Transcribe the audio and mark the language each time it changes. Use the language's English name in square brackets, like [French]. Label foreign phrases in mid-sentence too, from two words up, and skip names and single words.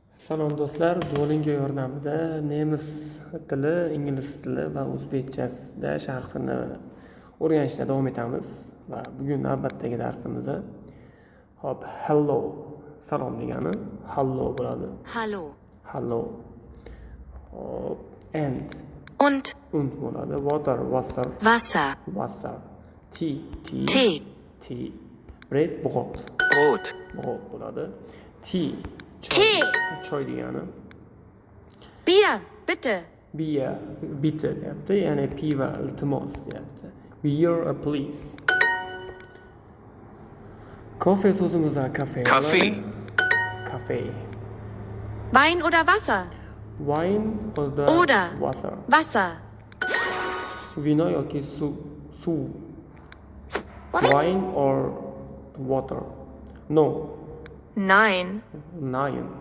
[Uzbek] Salom do'stlar, Duolingo yordamida nemis tili, ingliz tili va o'zbekchasida sharhini o'rganishda davom etamiz va bugun navbatdagi darsimizda hello salom degani hello bo'ladi. [German] Hallo. [English] Hello. And [German] Und [Uzbek] bo'ladi. Water, Wasser. [German] Wasser. [English] Tea. Bread, [Uzbek] Brot bo'ladi. Tea. Choy degani. [German] Bier, bitte. Bier, bitte [Uzbek] deyapti, ya'ni piva, iltimos deyapti. [English] Beer, please. [Uzbek] Kafe so'zimizda kafe. Kafe. [German] Wein oder Wasser? [English] Wine [German] Oder Wasser. [Uzbek] Vino yoki suv. [English] Wine or water? No. [German] Nein.